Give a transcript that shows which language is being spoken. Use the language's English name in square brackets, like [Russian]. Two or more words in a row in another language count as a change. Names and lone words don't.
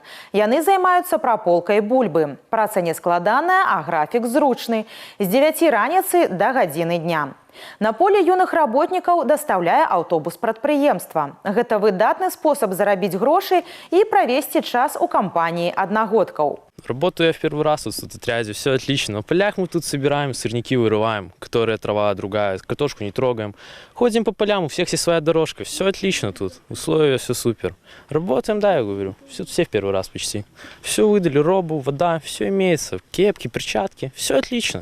[Belarusian] Яны займаюцца праполкай бульбы. Праца нескладаная, а графік зручны – з 9 раніцы да гадзіны дня. На поле юных работнікаў дастаўляе аўтобус прадпрыемства. Гэта выдатны спосаб зарабіць грошы і правесці час у кампаніі аднагодкаў. [Russian] Работаю я в первый раз в отряде, все отлично. На полях мы тут собираем, сорняки вырываем, которые трава другая, картошку не трогаем. Ходим по полям, у всех есть своя дорожка, все отлично тут, условия все супер. Работаем, да, я говорю, все в первый раз почти. Все выдали, робу, вода, все имеется, кепки, перчатки, все отлично.